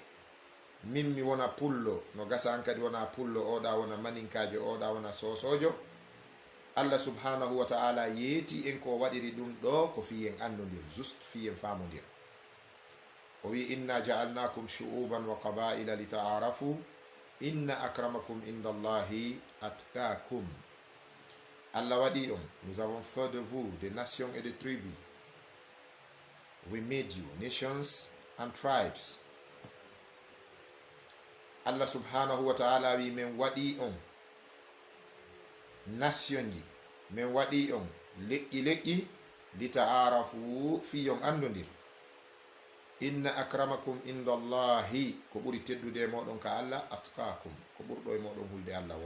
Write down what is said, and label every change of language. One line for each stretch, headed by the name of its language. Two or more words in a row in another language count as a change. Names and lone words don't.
Fula: Min mi wona pullo, no gasa an kadi wona pullo, oɗa wona maninkajo, oɗa wona sosojo. Allah subhanahu wa ta'ala yeeti en ko waɗiri ɗum ɗo ko fiyen andodir, juste fiyen famodir. O wi
Arabic: إنا جعلناكم شعوبا وقبائل لتعارفوا إن أكرمكم عند الله أتقاكم.
Fula: Allah waɗi on,
French: nous avons fait de vous des nations et des tribus.
English: We made you nations and tribes.
Fula: Allah
Arabic: سبحانه وتعالى
Fula: wi men waɗi on nation ji, men waɗi on leƴƴi
Arabic: لتعارفوا
Fula: fiyon andodir.
Arabic: إن أكرمكم عند الله,
Fula: ko ɓuri teddude moɗon ka Allah, atqakum, ko ɓurɗo e moɗon hulde Allah wo.